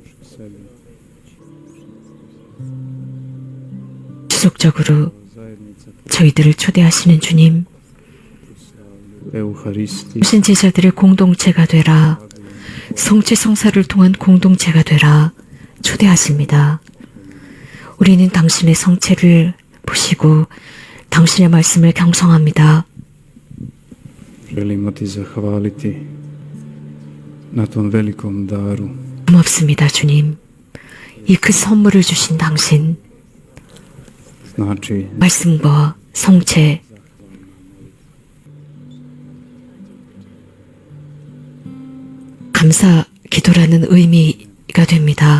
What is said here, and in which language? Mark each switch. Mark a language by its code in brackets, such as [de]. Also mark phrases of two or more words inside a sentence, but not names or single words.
[ko] 지속적으로 저희들을 초대하시는 주님, 당신 제자들의 공동체가 되라, 성체 성사를 통한 공동체가 되라 초대하십니다. 우리는 당신의 성체를 보시고 당신의 말씀을 경성합니다. [hr] Želimo ti zahvaliti na tom velikom daru. [ko] 고맙습니다, 주님. 이 그 선물을 주신 당신, [hr] Znači, [ko] 말씀과 성체, 감사 기도라는 의미가 됩니다.